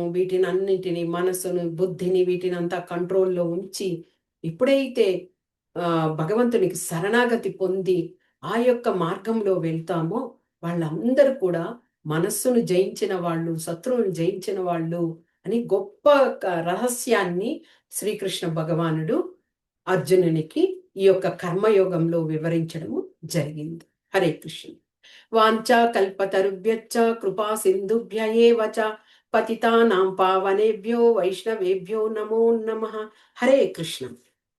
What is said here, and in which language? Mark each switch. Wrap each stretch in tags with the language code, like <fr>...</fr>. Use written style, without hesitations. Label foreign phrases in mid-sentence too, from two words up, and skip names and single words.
<te>వీటిని అన్నింటిని మనసును బుద్ధిని వీటినంతా కంట్రోల్లో ఉంచి ఎప్పుడైతే భగవంతునికి శరణాగతి పొంది ఆ యొక్క మార్గంలో వెళ్తామో వాళ్ళందరూ కూడా మనస్సును జయించిన వాళ్ళు శత్రువుని జయించిన వాళ్ళు అని గొప్ప రహస్యాన్ని శ్రీకృష్ణ భగవానుడు అర్జునునికి ఈ యొక్క కర్మయోగంలో వివరించడము జరిగింది.</te> <sa>హరే కృష్ణ. వాంఛా కల్పతరుభ్యశ్చ కృపా సింధుభ్య ఏవ చ పతితానాం పావనేభ్యో వైష్ణవేభ్యో నమో నమః. హరే కృష్ణ.</sa>